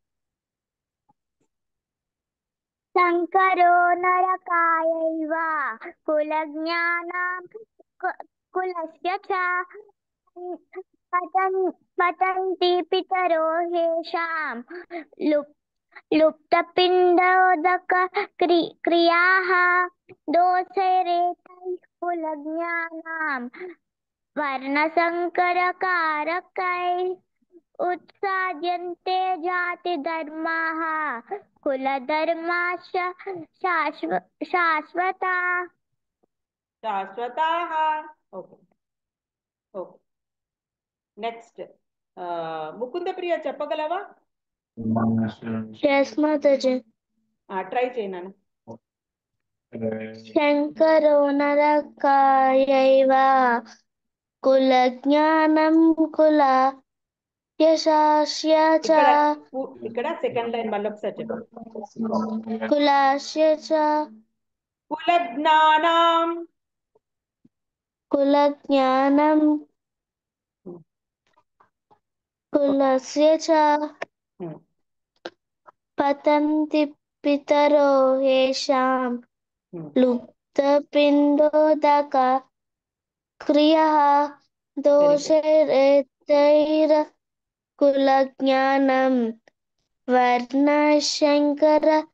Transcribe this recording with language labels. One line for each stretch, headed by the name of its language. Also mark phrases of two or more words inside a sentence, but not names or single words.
Sanskrit: शंकरो नरकायैव कुलज्ञानां कुलस्य च पतन्ति पितरो ह्येषां लुप्तपिण्डोदक क्रियाः दोषैरेतैः कुलज्ञानां वर्णसंकरकारकैः उत्साद्यन्ते जातिधर्माः कुलधर्माश्च शाश्वताः।
English: okay okay
Telugu: నెక్స్ట్ ముకుంద ప్రియ చెప్పగలవా
Hindi: यस माताजी
Telugu: ట్రై చేయనా
Sanskrit: शंकरो नरकायैव కులజ్ఞానం కుల యశాస్య చ
Telugu: ఇక్కడ
English: second line
Telugu: మళ్ళీ ఒకసారి చెప్పు.
Sanskrit: కులాస్య చ కులజ్ఞానం కులజ్ఞానం కులస్య చ పతంతి పితరో హేషాం లుప్తపిండోదక క్రియః దోషైరేతైర్ కులజ్ఞానం వర్ణశంకర